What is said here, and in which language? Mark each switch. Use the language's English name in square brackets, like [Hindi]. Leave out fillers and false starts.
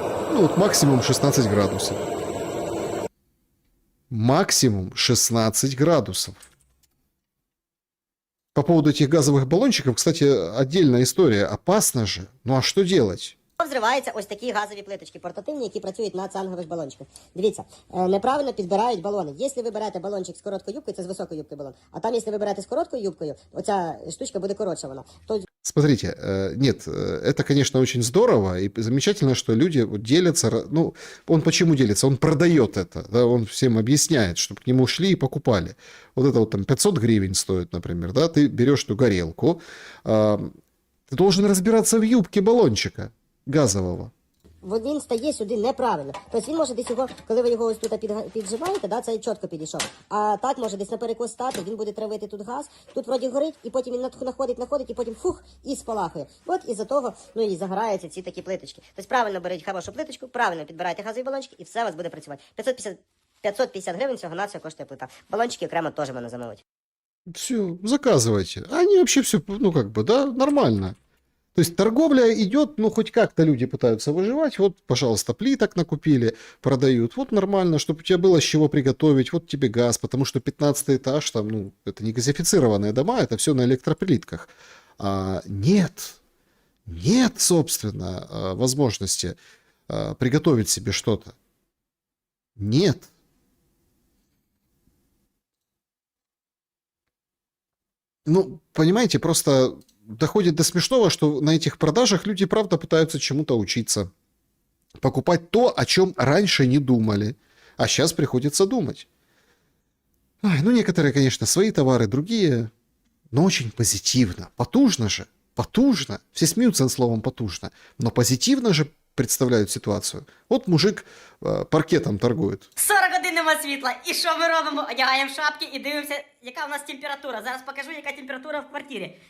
[Russian] Ну, вот максимум 16 градусов. Максимум 16 градусов. По поводу этих газовых баллончиков, кстати, отдельная история. Опасно же. Ну а что делать? [Ukrainian] Взриваються ось такі газові плиточки портативні, які працюють на цангових балончиках. Дивіться, неправильно підбирають балони. Якщо ви берете балончик з короткою юбкою, це з високою юбкою балон. А там, якщо ви берете з короткою юбкою, оця штучка буде коротша вона. То [Russian] Смотрите, нет, это, конечно, очень здорово и замечательно, что люди вот делятся. Ну, он почему делится? Он продает это, да, он всем объясняет, чтобы к нему шли и покупали. Вот это вот там 500 гривен стоит, например, да, ты берешь эту горелку, ты должен разбираться в юбке баллончика газового. [Ukrainian] він стає сюди неправильно. Тобто він може десь його, коли ви його ось тут піджимаєте, да, це чітко підійшов. А так може десь наперекос стати, він буде травити тут газ, тут вроді горить, і потім він находить, і потім фух, і спалахує. От із-за того, ну і загораються ці такі плиточки. Тобто правильно беріть хорошу плиточку, правильно підбирайте газові балончики, і все у вас буде працювати. 550 гривень всього-навсього коштує плита. Балончики окремо теж можна замовити. [Russian] Все, заказывайте. Они вообще все, ну как бы, да, нормально. То есть торговля идет, ну хоть как-то люди пытаются выживать. Вот, пожалуйста, плиток накупили, продают. Вот нормально, чтобы у тебя было с чего приготовить. Вот тебе газ, потому что 15 этаж, там, ну, это не газифицированные дома, это все на электроплитках. Нет, собственно, возможности приготовить себе что-то. Нет. Ну, понимаете, просто доходит до смешного, что на этих продажах люди, правда, пытаются чему-то учиться. Покупать то, о чем раньше не думали. А сейчас приходится думать. Ай, ну, некоторые, конечно, свои товары, другие, но очень позитивно. Потужно же. Потужно. Все смеются над словом «потужно». Но позитивно же представляют ситуацию. Вот мужик паркетом торгует. [Ukrainian] 40 годин нема світла. І що ми робимо? Одягаємо шапки і дивимося, яка у нас температура. Зараз покажу, яка температура в квартирі.